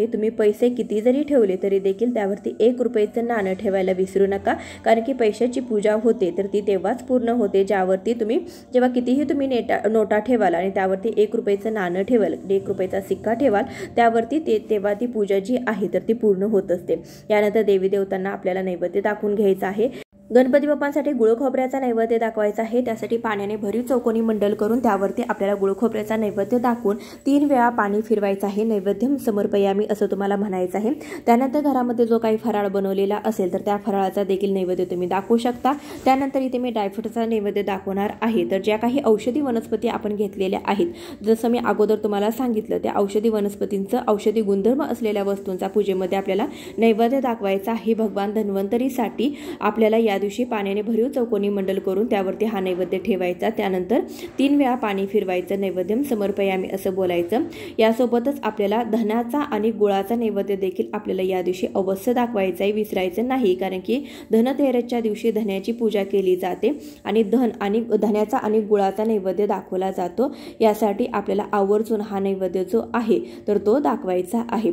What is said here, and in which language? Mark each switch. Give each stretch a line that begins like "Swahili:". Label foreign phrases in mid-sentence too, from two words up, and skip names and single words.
Marathi: तुम्ही पैसे किती जरी ठेवले तरी देखील त्यावरती 1 रुपयाचं नाणं ठेवायला विसरू नका, कारण की पैशाची पूजा होते तर ती तेव्हाच पूर्ण होते ज्यावरती तुम्ही जेव्हा कितीही तुम्ही नोटा ठेवाल आणि त्यावरती 1 रुपयाचं नाणं ठेवाल, 1 रुपयाचा सिक्का ठेवाल त्यावरती तेव्हा ती पूजा जी आहे तर ती पूर्ण होत असते। यानंतर देवी देवतांना आपल्याला नैवेद्य दाखवून घ्यायचा आहे। गणपती बाप्पांसाठी गुळ खोबऱ्याचा नैवेद्य दाखवायचा आहे। त्यासाठी पाण्याने भरीव चौकोनी मंडल करून त्यावरती आपल्याला गुळ खोबऱ्याचा नैवेद्य दाखवून 3 वेळा पाणी फिरवायचं आहे।
Sanskrit: नैवेद्यम समर्पयामी
Marathi: असं तुम्हाला म्हणायचं आहे। त्यानंतर घरामध्ये जो काही फराळ बनवलेला असेल तर त्या फराळाचा देखील नैवेद्य तुम्ही दाखवू शकता। त्यानंतर इथे मी ड्रायफ्रूटचा नैवेद्य दाखवणार आहे। तर ज्या काही औषधी वनस्पती आपण घेतलेल्या आहेत, जसं मी अगोदर तुम्हाला सांगितलं, त्या औषधी वनस्पतींचं औषधी गुणधर्म असलेल्या वस्तूंचा पूजेमध्ये आपल्याला नैवेद्य दाखवायचा आहे। भगवान धन्वंतरीसाठी आपल्याला या दिवशी पाण्याने भरीव चौकोनी मंडल करून त्यावरती हा नैवेद्य ठेवायचा। त्यानंतर 3 वेळा पाणी फिरवायचं,
Sanskrit: नैवेद्यम समर्पयामी
Marathi: असं बोलायचं। यासोबतच आपल्याला धनाचा आणि गुळाचा नैवेद्य देखील आपल्याला या दिवशी अवश्य दाखवायचा आहे, विसरायचं नाही। कारण की धनतेरसच्या दिवशी धन्याची पूजा केली जाते आणि धन्याचा आणि गुळाचा नैवेद्य दाखवला जातो। यासाठी आपल्याला आवर्जून हा नैवेद्य जो आहे तर तो दाखवायचा आहे।